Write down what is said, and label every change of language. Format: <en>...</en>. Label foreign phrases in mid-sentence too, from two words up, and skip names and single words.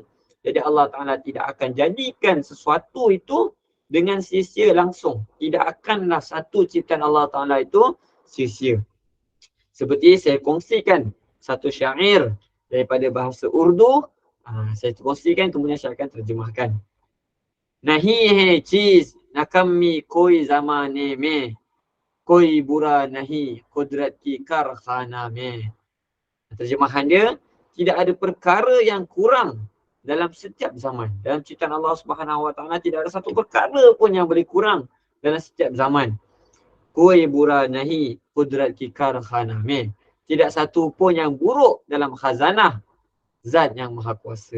<ms>Jadi Allah Taala tidak akan jadikan sesuatu itu dengan sia-sia langsung. Tidak akanlah satu ciptaan Allah Taala itu sia-sia. Seperti saya kongsikan satu syair daripada bahasa Urdu, saya kongsikan kemudian saya akan terjemahkan.</ms> <ur>نہیں ہے چیز نکمی کوئی زمانے میں، کوئی برا نہیں قدرت کی کارخانہ میں.</ur> <ms>Terjemahan dia, tidak ada perkara yang kurang dalam setiap zaman. Dalam ciptaan Allah</ms> <ar>سبحانه وتعالى</ar> <ms>tidak ada satu perkara pun yang boleh kurang dalam setiap zaman.</ms> <ur>کوئی برا نہیں قدرت کی کارخانہ میں.</ur> <ms>Tidak satu pun yang buruk dalam khazanah Zat yang Maha Kuasa.</ms>